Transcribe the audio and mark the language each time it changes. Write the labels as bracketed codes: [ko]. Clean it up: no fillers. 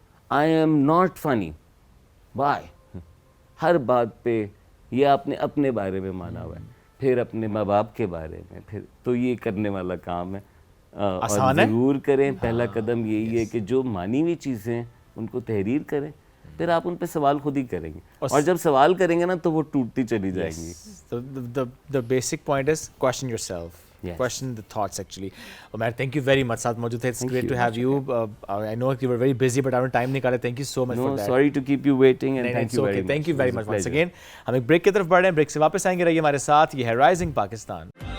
[en] I'm not funny, why, [ur] ہر بات پہ یہ آپ نے اپنے بارے میں مانا ہوا ہے, پھر اپنے ماں باپ کے بارے میں, پھر تو یہ کرنے والا کام ہے. اور ضرور کریں, پہلا قدم یہی ہے کہ جو مانی ہوئی چیزیں ہیں ان کو تحریر کریں, پھر آپ ان پہ سوال خود ہی کریں گے, اور جب سوال کریں گے نا تو وہ ٹوٹتی چلی جائیں گی. [en] The basic point is question yourself. Question the thoughts actually. Umair, thank you very much. [ur] ساتھ موجود تھے. [en] It's great to have you. I know you were very busy, but our time [ur] نکالا. [en] Thank you so much for that. No, sorry to keep you waiting and thank you very much. Thank you very much once again. [ur] ہم ایک break کی طرف بڑھ رہے ہیں, break سے واپس آئیں گے, رہیے ہمارے ساتھ. یہ ہے رائزنگ پاکستان.